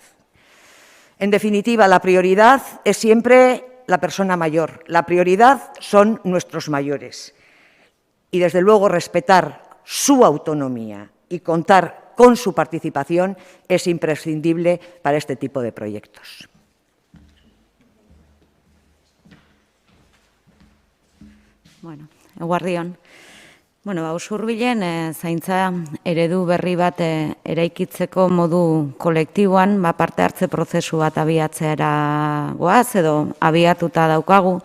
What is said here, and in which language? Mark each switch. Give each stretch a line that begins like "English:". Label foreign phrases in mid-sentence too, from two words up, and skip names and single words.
Spanish: En definitiva, la prioridad es siempre la persona mayor, la prioridad son nuestros mayores y, desde luego, respetar su autonomía y contar con su participación es imprescindible para este tipo de proyectos.
Basque: Bueno, eguardion. Usurbilen zaintza eredu berri bat eraikitzeko modu kolektiboan parte hartze prozesu bat abiatzera goaz edo abiatuta daukagu.